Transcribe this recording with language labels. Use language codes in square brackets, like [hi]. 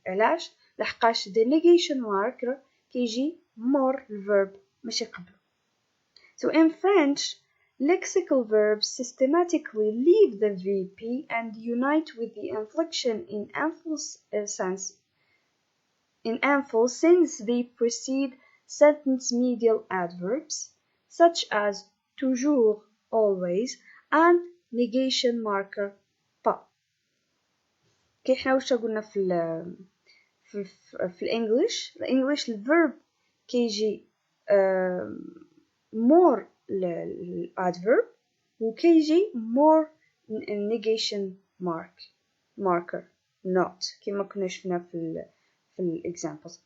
[ar] علاش؟ لحقاش [en] the negation mark [ar] كيجي مور الverb ماشي قبله. [en] So in French, lexical verbs systematically leave the VP and unite with the inflection in ample since they precede sentence medial adverbs such as toujours, always, and negation marker pas. [ar] كي حنا واش قلنا في الانجليش الverb كيجي more الادverb وكيجي more [en] negation marker not [ar] كما كنا شفنا في الاكزامبلز.